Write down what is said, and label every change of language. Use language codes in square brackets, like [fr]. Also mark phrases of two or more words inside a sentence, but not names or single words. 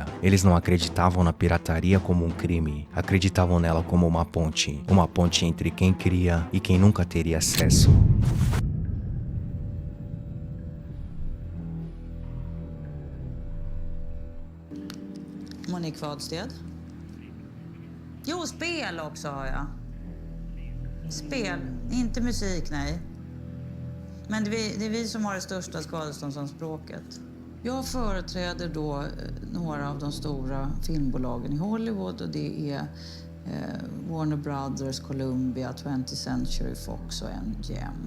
[pt] Eles não acreditavam na pirataria como um crime, acreditavam nela como uma ponte entre quem cria e quem nunca teria acesso. [sv] Monique Wadsted. Jo, spel också har jag. Spel, inte musik, nej. Men det är vi som har det största skadeståndsanspråket. Jag företräder då några av de stora filmbolagen i Hollywood, och det är Warner Brothers, Columbia, 20th Century Fox och MGM.